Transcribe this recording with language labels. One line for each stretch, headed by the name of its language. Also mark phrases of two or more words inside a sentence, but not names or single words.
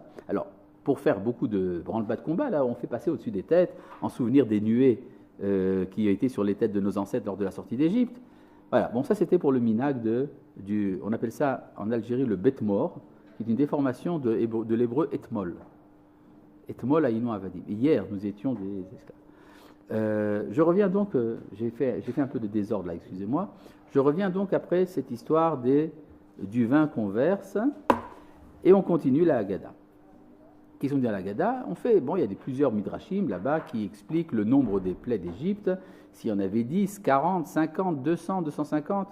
French: Alors, pour faire beaucoup de branle-bas de combat, là, on fait passer au-dessus des têtes, en souvenir des nuées qui étaient sur les têtes de nos ancêtres lors de la sortie d'Égypte. Voilà, bon, ça c'était pour le minag on appelle ça en Algérie le betmor, qui est une déformation de l'hébreu etmol.
Hebrew: אתמול היינו עבדים.
French: Hier, nous étions des esclaves. Je reviens donc, j'ai fait un peu de désordre là, excusez-moi. Je reviens donc après cette histoire du vin qu'on verse, et on continue la Haggadah. Qu'est-ce qu'on dit à la Haggadah ? Il y a plusieurs midrashim là-bas qui expliquent le nombre des plaies d'Égypte, s'il y en avait 10, 40, 50, 200, 250.